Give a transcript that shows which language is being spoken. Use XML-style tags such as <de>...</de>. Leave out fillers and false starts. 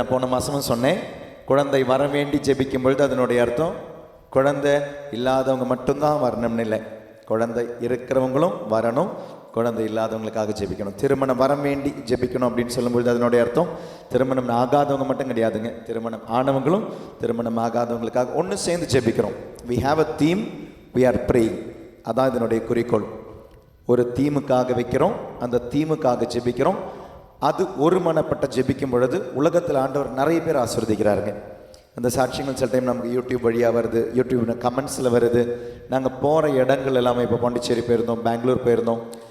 <ta>நான் போன மாதமும் சொன்னேன், குழந்தை வர வேண்டி ஜெபிக்கும் பொழுது அதனுடைய அர்த்தம் குழந்தை இல்லாதவங்க மட்டும்தான் வரணும்னு இல்லை, குழந்தை இருக்கிறவங்களும் வரணும், குழந்தை இல்லாதவங்களுக்காக ஜெபிக்கணும். திருமணம் வர வேண்டி ஜெபிக்கணும் அப்படின்னு சொல்லும்பொழுது அதனுடைய அர்த்தம் திருமணம் ஆகாதவங்க மட்டும் கிடையாதுங்க, திருமணம் ஆனவங்களும் திருமணம் ஆகாதவங்களுக்காக ஒன்று சேர்ந்து ஜெபிக்கிறோம்.</ta> <en>we have a theme, we are praying.</en> <ta>அதான் இதனுடைய குறிக்கோள். ஒரு தீமுக்காக வைக்கிறோம், அந்த தீமுக்காக ஜெபிக்கிறோம். அது ஒரு மனப்பட்ட ஜெபிக்கும் பொழுது உலகத்தில் ஆண்டவர் நிறைய பேர் ஆசீர்வதிக்கிறாருங்க. அந்த சாட்சியங்கள் சில டைம் நமக்கு யூடியூப் வழியாக வருது, யூடியூப் கமெண்ட்ஸில் வருது. நாங்கள் போகிற இடங்கள் எல்லாமே இப்போ பாண்டிச்சேரி போயிருந்தோம், பெங்களூர் போயிருந்தோம்.</ta>